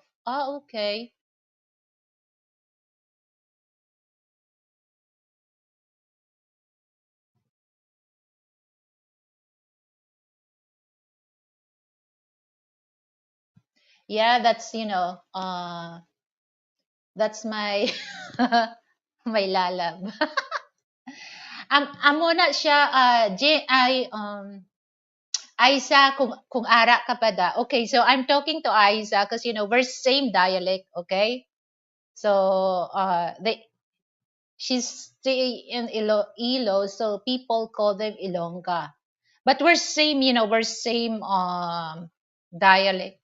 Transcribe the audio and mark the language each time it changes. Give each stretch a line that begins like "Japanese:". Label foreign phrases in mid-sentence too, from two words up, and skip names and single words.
English: Oh, okay. Yeah, that's my my lalab.
Hiligaynon: Amo na siya, Aiza, kung ara ka pa da.
English: Okay, so I'm talking to Aiza because we're same dialect, okay? So she's stay in Ilo, so people call them Ilongga. But we're same dialect.